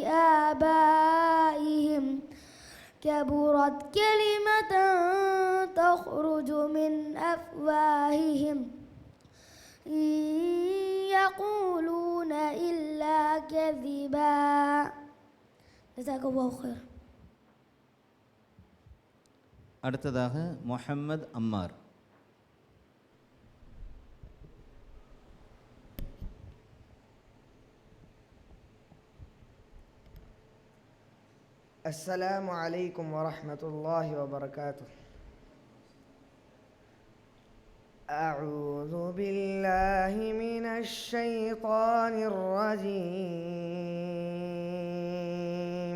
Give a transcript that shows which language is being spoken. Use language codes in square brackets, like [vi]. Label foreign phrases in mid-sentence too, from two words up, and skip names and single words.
[ar] لآبائهم كبرت كلمة تخرج من أفواههم إن يقولون إلا كذبا جزاك الله خير. [ta] அடுத்ததாக முஹம்மது அம்மார். [ar] السلام عليكم ورحمة الله وبركاته. أعوذ بالله من الشيطان الرجيم.